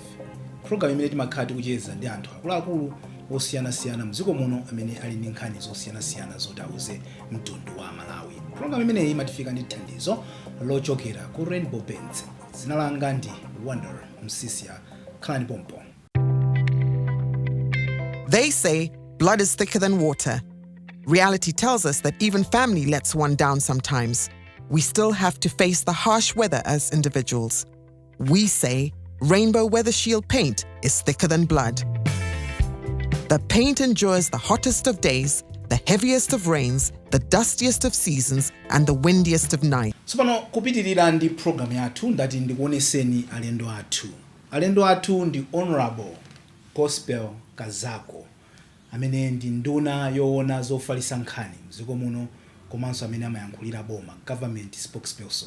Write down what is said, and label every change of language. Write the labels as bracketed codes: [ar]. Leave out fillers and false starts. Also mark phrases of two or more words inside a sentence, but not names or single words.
[ny] Program imene timakhala tikucheza ndi anthu akuluakulu osiyanasiyana mdziko muno amene ali ndi nkhani zosiyanasiyana zotauze mtundu wa Malawi. Program imeneyi imatifika ndi thandizo lochokera ku Rainbow Bands. Zina langa ndi Wonder Msisia Khalani Pompo. [en] They say blood is thicker than water. Reality tells us that even family lets one down sometimes. We still have to face the harsh weather as individuals. We say Rainbow Weather Shield paint is thicker than blood. The paint endures the hottest of days, the heaviest of rains, the dustiest of seasons, and the windiest of nights. [ny] Tsopano kupitirira ndi program yathu ndati ndikuoneseni alendo athu. Alendo athu ndi Honorable Gospel Kazako, amene ndi nduna yoona zofalitsa nkhani mdziko muno komanso amene amayankhulira boma, [en] government spokesperson.